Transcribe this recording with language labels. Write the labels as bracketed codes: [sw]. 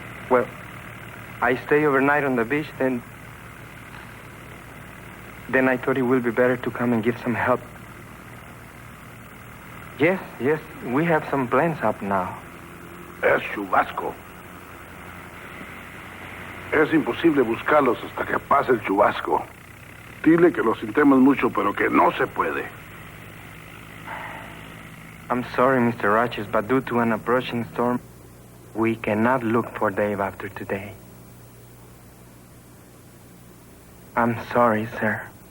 [en] Well, I stay overnight on the beach, then I thought it would be better to come and give some help. Yes, we have some plans up now. [es] Es chubasco. Es imposible buscarlos hasta que pase el chubasco. Dile que lo sintemos mucho, pero que no se puede. [en] I'm sorry, Mr. Rogers, but due to an approaching storm, we cannot look for Dave after today. I'm sorry, sir.